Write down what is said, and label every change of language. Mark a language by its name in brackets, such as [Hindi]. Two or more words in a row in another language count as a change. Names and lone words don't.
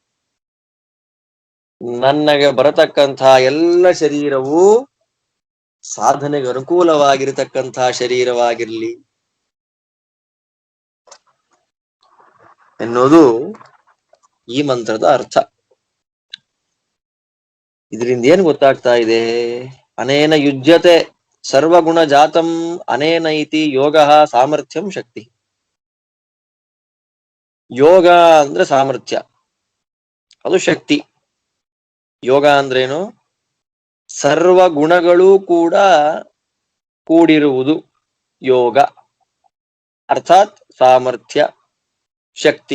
[Kannada] ನನಗೆ ಬರತಕ್ಕಂಥ ಎಲ್ಲ ಶರೀರವು ಸಾಧನೆಗೆ ಅನುಕೂಲವಾಗಿರತಕ್ಕಂತಹ ಶರೀರವಾಗಿರ್ಲಿ ಎನ್ನುವುದು ಈ ಮಂತ್ರದ ಅರ್ಥ. ಇದರಿಂದ ಏನ್ ಗೊತ್ತಾಗ್ತಾ ಇದೆ? [Sanskrit] ಅನೇನ ಯುಜ್ಯತೆ ಸರ್ವಗುಣ ಜಾತಂ ಅನೇನ ಇತಿ ಯೋಗ ಸಾಮರ್ಥ್ಯಂ ಶಕ್ತಿ. [Kannada] ಯೋಗ ಅಂದ್ರೆ ಸಾಮರ್ಥ್ಯ, ಅದು ಶಕ್ತಿ. ಯೋಗ ಅಂದ್ರೇನು? ಸರ್ವ ಗುಣಗಳು ಕೂಡ ಕೂಡಿರುವುದು ಯೋಗ, ಅರ್ಥಾತ್ ಸಾಮರ್ಥ್ಯ ಶಕ್ತಿ.